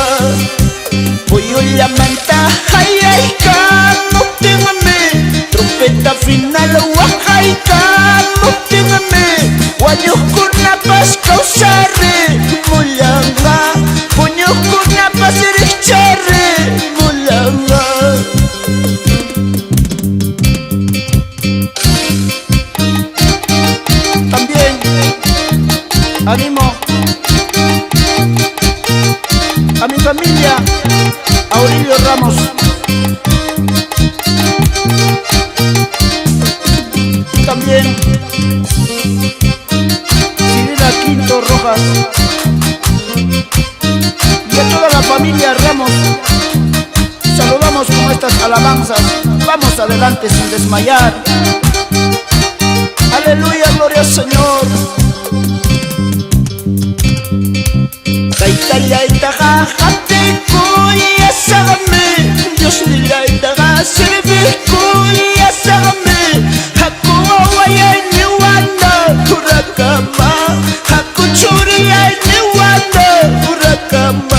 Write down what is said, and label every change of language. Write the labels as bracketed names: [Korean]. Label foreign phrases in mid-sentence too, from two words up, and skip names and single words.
[Quechua] Uyullamanta qayayka mutinmi, [Spanish] trompeta final [Quechua] waqayka mutinmi, wañuqkunapas kawsari mullanqa, puñuqkunapas riqchari mullanqa. [Spanish] También animo a mi familia, a Aurelio Ramos, también Cirila Quinto Rojas y a toda la familia Ramos. Saludamos con estas alabanzas. Vamos adelante sin desmayar. Aleluya, gloria al Señor. [Quechua] Taytallaitaqa qatikuya samamri, Dios nillaitaqa sirvikuya samamri, haku wawallayni wanda urakama, haku churillayni wanda urakama.